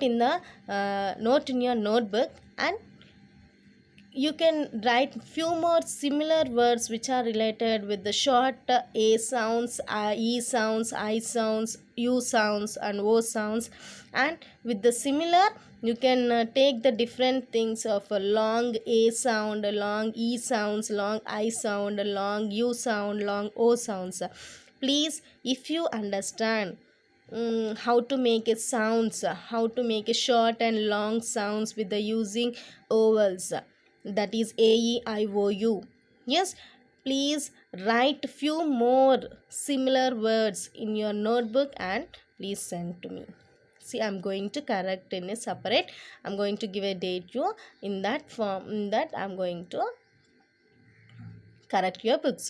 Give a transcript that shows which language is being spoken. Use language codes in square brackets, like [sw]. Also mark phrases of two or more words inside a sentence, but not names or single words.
[en] in the note in your notebook, and you can write few more similar words which are related with the short A sounds, E sounds, I sounds, U sounds and O sounds, and with the similar you can take the different things of a long A sound, a long E sounds, long I sound, a long U sound, long O sounds. Please, if you understand how to make a sounds, how to make a short and long sounds with the using vowels, that is a e I o u. Yes, please write few more similar words in your notebook and please send to me. See, I'm going to correct in a separate, I'm going to give a date you in that form, in that I'm going to correct your books.